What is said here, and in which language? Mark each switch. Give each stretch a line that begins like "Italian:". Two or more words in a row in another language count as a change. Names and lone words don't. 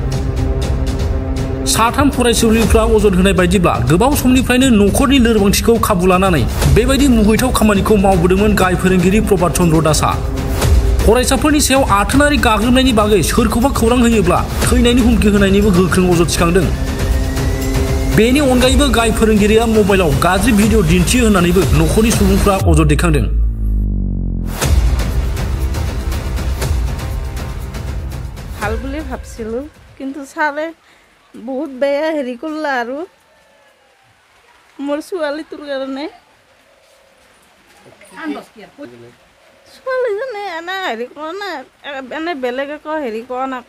Bodo: साथाम फरायसुलिफ्रा अजद होनाय बायदिब्ला गोबाव समनिफ्रायनो न'खरनि लोरबांथिखौ खाबु लानानै बेबायदि मुगैथाव खामानिखौ मावबोदोंमोन गाहाय फोरोंगिरि प्रभात चन्द्र दासआ। फरायसाफोरनि सायाव आथोनारि गाग्लोबनायनि बागै सोरखौबा खौरां होयोब्ला थैनायनि हुमखि होनायनिबो गोख्रों अजद थिखांदों। बेनि अनगायैबो गाहाय फोरोंगिरिया मबाइलाव गाज्रि भिडिअ दिन्थियो होननानैबो न'खरनि सुबुंफ्रा अजद दैखांदों।
Assamese: ভাল বুলি ভাবছিলো কিন্তু ছাৰে বহুত বেয়া হেৰি কৰিলা আৰু মোৰ ছোৱালীটোৰ কাৰণে। ছোৱালীজনী এনে হেৰি কৰা নাই, এনে বেলেগ একো হেৰি কৰা নাই।